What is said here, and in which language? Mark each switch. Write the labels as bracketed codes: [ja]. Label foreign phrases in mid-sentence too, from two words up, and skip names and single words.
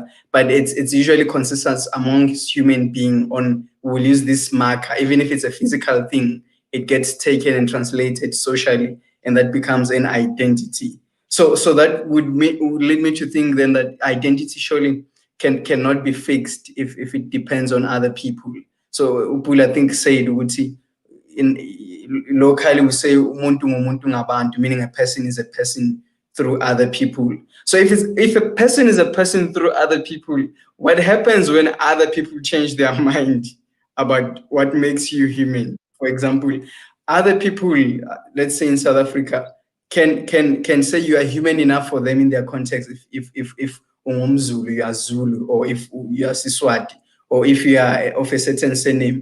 [en] But it's usually consensus amongst human being on, we'll use this marker, even if it's a physical thing, it gets taken and translated socially, and that becomes an identity. So that would lead me to think then that identity surely cannot be fixed if it depends on other people. So Upula, I think, said, Uguti, in locally we say [zu] umuntu ngumuntu ngabantu, [en] meaning a person is a person through other people. So if a person is a person through other people, what happens when other people change their mind about what makes you human? For example, other people, let's say in South Africa, can say you are human enough for them in their context if ungumZulu, you are Zulu, or if you are Siswati, or if you are of a certain surname.